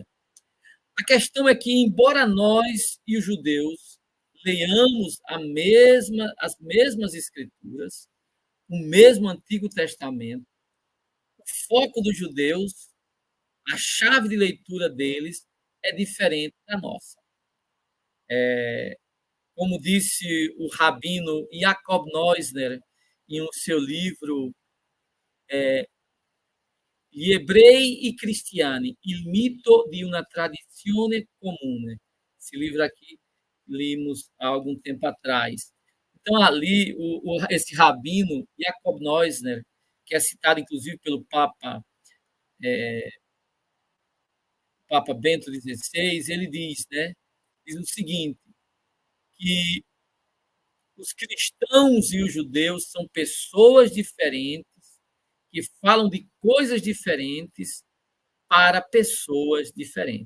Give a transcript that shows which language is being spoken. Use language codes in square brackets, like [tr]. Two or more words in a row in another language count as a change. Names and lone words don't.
[pt] A questão é que, embora nós e os judeus leiamos as mesmas escrituras, o mesmo Antigo Testamento, o foco dos judeus, a chave de leitura deles é diferente da nossa. Como disse o rabino Jacob Neusner em um seu livro Gli ebrei e cristiani, il mito di una tradizione comune. Esse livro aqui lemos há algum tempo atrás. Então, ali, esse rabino, Jacob Neusner, que é citado inclusive pelo Papa Bento XVI, ele diz, né, diz o seguinte, que os cristãos e os judeus são pessoas diferentes, que falam de coisas diferentes para pessoas diferentes.